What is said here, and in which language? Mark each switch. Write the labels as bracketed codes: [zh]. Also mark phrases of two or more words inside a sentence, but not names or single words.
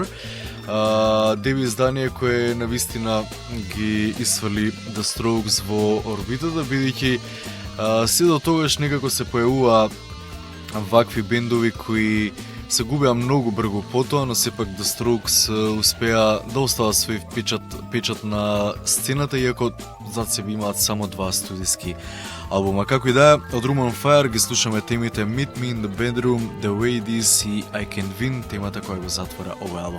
[mk] Деби издание кое навистина ги исфрли The Strokes во орбитата, бидејќи се до тогаш некако се појавува вакви бендови кои се губеа многу брзо потоа, но сепак The Strokes успеа да остават свој печат на сцената, иако зад себе имаат само 2 студиски албума. Како и да е, од Room on Fire ги слушаме темите Meet Me in the Bedroom, The Way It Is и I Can't Win, темата која го затвора овој албум.